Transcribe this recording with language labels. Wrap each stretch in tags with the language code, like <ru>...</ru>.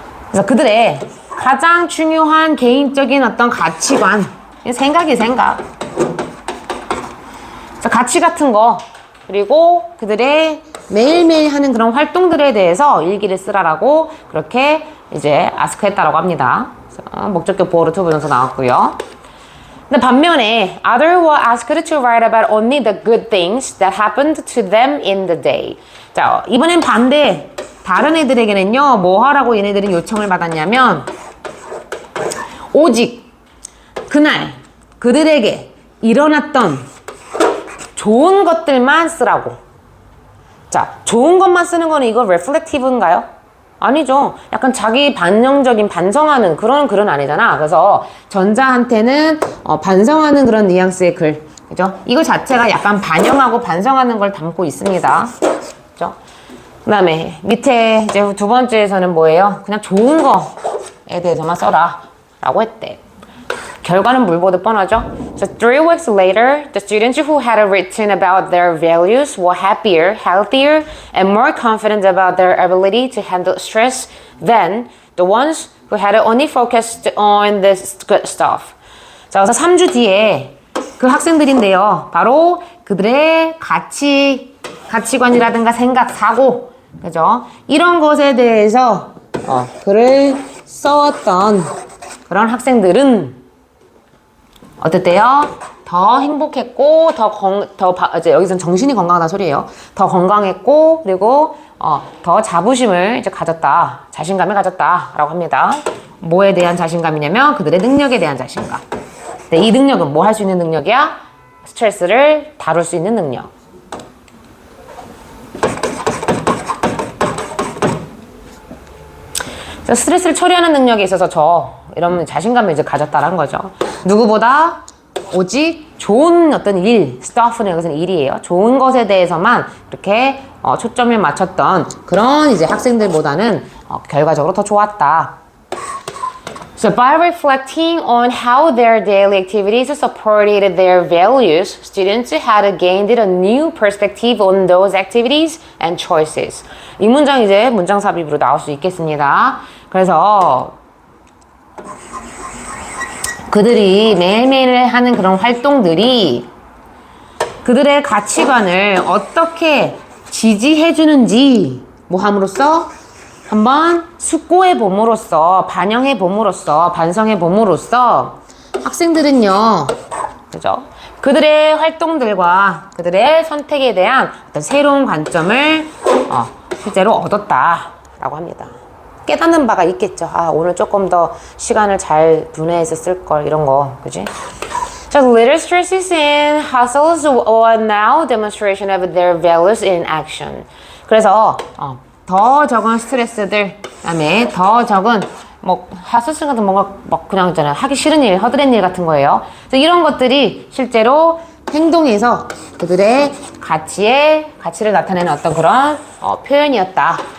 <ko>그래서 그들의 가장 중요한 개인적인 어떤 가치관, 생각. 그래서 가치 같은 거, 그리고 그들의 매일매일 하는 그런 활동들에 대해서 일기를 쓰라라고 그렇게 이제 아스크했다라고 합니다. 그래서 목적격 보호로 투부정사 나왔고요. 근데 반면에</ko> <en>others were asked to write about only the good things that happened to them in the day.</en> <ko>자, 이번엔 반대. 다른 애들에게는요, 뭐 하라고 얘네들은 요청을 받았냐면 오직 그날 그들에게 일어났던 좋은 것들만 쓰라고. 자, 좋은 것만 쓰는 거는 이거 reflective인가요? 아니죠. 약간 자기 반영적인 반성하는 그런 글은 아니잖아. 그래서 전자한테는 반성하는 그런 뉘앙스의 글. 그죠? 이거 자체가 약간 반영하고 반성하는 걸 담고 있습니다. 그죠? 그 다음에 밑에 이제 두 번째에서는 뭐예요? 그냥 좋은 거에 대해서만 써라 라고 했대. 결과는 물 보듯 뻔하죠?</ko> <en>So 3 weeks later, the students who had written about their values were happier, healthier, and more confident about their ability to handle stress than the ones who had only focused on this good stuff.</en> <ko>자, 그래서 3주 뒤에 그 학생들인데요. 바로 그들의 가치관이라든가 생각, 사고, 그죠? 이런 것에 대해서 글을 써왔던 그런 학생들은 어땠대요? 더 행복했고, 이제 여기서는 정신이 건강하다 소리예요. 더 건강했고, 그리고 더 자부심을 이제 가졌다, 자신감을 가졌다라고 합니다. 뭐에 대한 자신감이냐면 그들의 능력에 대한 자신감. 근데 이 능력은 뭐 할 수 있는 능력이야? 스트레스를 다룰 수 있는 능력. 스트레스를 처리하는 능력에 있어서 이런 자신감을 이제 가졌다라는 거죠. 누구보다 오직 좋은 어떤 일, stuff는 여기서는 일이에요. 좋은 것에 대해서만 이렇게 초점을 맞췄던 그런 이제 학생들보다는 결과적으로 더 좋았다.</ko> <en>So by reflecting on how their daily activities supported their values, students had gained a new perspective on those activities and choices.</en> <ko>이 문장 이제 문장 삽입으로 나올 수 있겠습니다. 그래서 그들이 매일매일 하는 그런 활동들이 그들의 가치관을 어떻게 지지해주는지 뭐 함으로써 한번 숙고해 봄으로써, 반영해 봄으로써, 반성해 봄으로써 학생들은요, 그죠? 그들의 활동들과 그들의 선택에 대한 어떤 새로운 관점을 실제로 얻었다라고 합니다. 깨닫는 바가 있겠죠. 아, 오늘 조금 더 시간을 잘 분해해서 쓸 걸, 이런 거, 그지?</ko> <en>So little stresses and hassles are now demonstration of their values in action.</en> <ko>그래서 더 적은 스트레스들, 그다음에 더 적은 뭐 하스스 같은 뭔가 막 그냥 있잖아요. 하기 싫은 일, 허드렛 일 같은 거예요. 그래서 이런 것들이 실제로 행동에서 그들의 가치를 나타내는 어떤 그런 표현이었다.</ko>